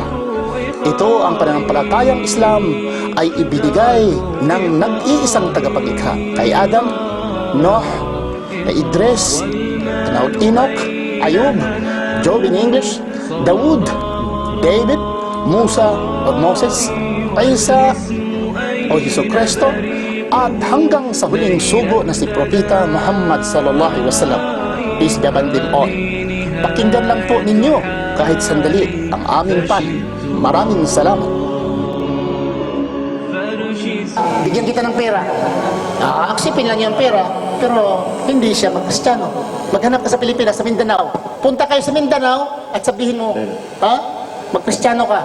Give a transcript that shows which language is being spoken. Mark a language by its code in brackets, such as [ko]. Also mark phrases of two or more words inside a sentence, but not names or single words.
[tl] Ito ang pananampalatayang Islam ay ibinigay ng nag-iisang tagapaglikha kay Adam, Noah, Idris, Enoch, Ayub, Job [en] in English, [tl] Dawood, David, Musa o Moses, Isa o Jesucristo, at hanggang sa huling sugo na si Propeta Muhammad [ar] صلى الله عليه وسلم. [en] Peace be upon them all. [tl] Pakinggan lang po ninyo kahit sandali ang aming pan. Maraming salamat. Bigyan kita ng pera. Aksipin lang yung pera, pero hindi siya mag-Kristiyano. Maghanap ka sa Pilipinas, sa Mindanao. Punta kayo sa Mindanao at sabihin mo, mag-Kristiyano ka.